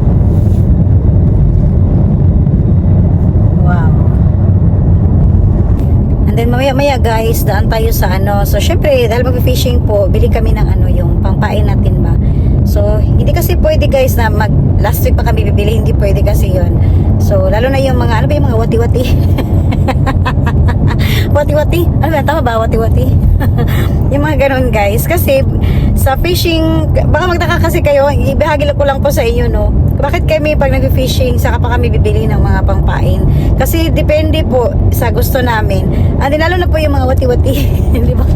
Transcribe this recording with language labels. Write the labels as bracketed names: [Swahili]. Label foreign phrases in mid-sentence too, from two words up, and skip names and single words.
[English] Wow. And then [Filipino] maya guys, daan tayo sa so syempre, dahil mag-fishing po, bili kami ng yung pangpain natin ba. So, hindi kasi pwede guys na [English] last week [Filipino] pa kami bibili, hindi pwede kasi yon. So, lalo na yung mga, yung mga wati-wati. Wati-wati? Tama ba? Wati-wati? Yung mga ganun guys. Kasi, sa fishing, baka magtaka kasi kayo, ibahagi ko lang po sa inyo, no? Bakit kami pag nag-fishing, saka pa kami bibili ng mga pangpain? Kasi, depende po sa gusto namin. And lalo na po yung mga wati-wati. Di ba?